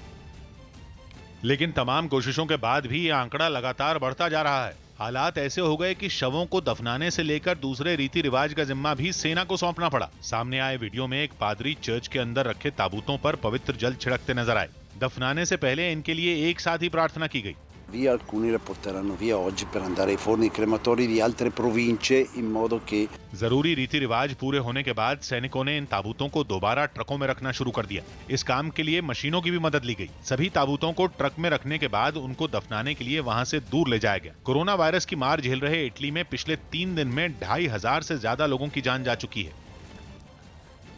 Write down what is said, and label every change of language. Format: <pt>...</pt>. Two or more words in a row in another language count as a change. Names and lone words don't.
<hi>लेकिन तमाम कोशिशों के बाद भी यह आंकड़ा लगातार बढ़ता जा रहा है। हालात ऐसे हो गए कि शवों को दफनाने से लेकर दूसरे रीति रिवाज का जिम्मा भी सेना को सौंपना पड़ा। सामने आए वीडियो में एक पादरी चर्च के अंदर रखे ताबूतों पर पवित्र जल छिड़कते नजर आए। दफनाने से पहले इनके लिए एक साथ ही प्रार्थना की गई।</hi> <it>Via alcuni la porteranno via oggi per andare ai forni crematori di altre province in modo che</it> <hi>जरूरी रीति रिवाज पूरे होने के बाद सैनिकों ने इन ताबूतों को दोबारा ट्रकों में रखना शुरू कर दिया। इस काम के लिए मशीनों की भी मदद ली गई। सभी ताबूतों को ट्रक में रखने के बाद उनको दफनाने के लिए वहां से दूर ले जाया गया। कोरोना वायरस की मार झेल रहे इटली में पिछले 3 दिन में 2,500 से ज्यादा लोगों की जान जा चुकी है।</hi>